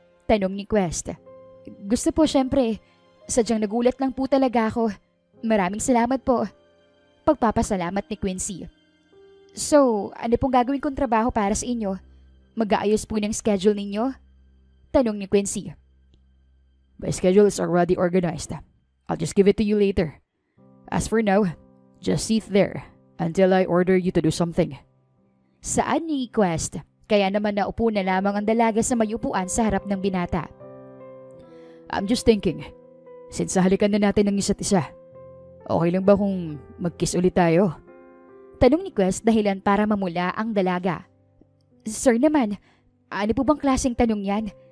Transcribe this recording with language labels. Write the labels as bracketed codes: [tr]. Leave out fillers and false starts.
[tl] Tanong ni Quest. Gusto po syempre. Sadyang nagulat lang po talaga ako. Maraming salamat po. Pagpapasalamat ni Quincy. So, ano pong gagawin kong trabaho para sa inyo? Mag-aayos po ng schedule ninyo? Tanong ni Quincy. [en] My schedule is already organized. I'll just give it to you later. As for now, just sit there until I order you to do something. [tl] Saad ni Quest? Kaya naman naupo na lamang ang dalaga sa may upuan sa harap ng binata. [en] I'm just thinking, since [tl] halikan na natin ng isa't isa, okay lang ba kung mag-kiss ulit tayo? Tanong ni Quest dahilan para mamula ang dalaga. Sir naman, ano po bang klaseng tanong yan?